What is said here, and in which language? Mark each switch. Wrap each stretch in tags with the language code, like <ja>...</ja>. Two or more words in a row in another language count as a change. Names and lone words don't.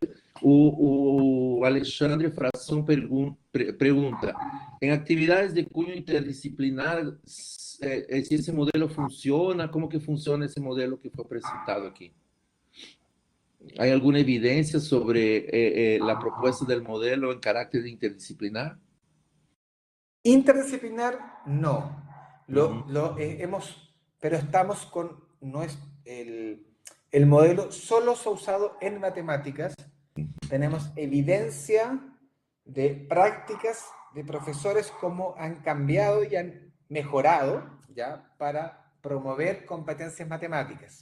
<pt>O Alexandre Fração pergunta: em atividades de cunho interdisciplinar, se esse modelo funciona, como que funciona esse modelo que foi apresentado aqui? Há alguma evidência sobre a proposta do modelo em caráter interdisciplinar?</pt> <es>Interdisciplinar, no. Uhum. Pero estamos con el modelo solo se ha usado en matemáticas. Tenemos evidencia de prácticas de profesores cómo han cambiado y han mejorado ya para promover competencias matemáticas.</es>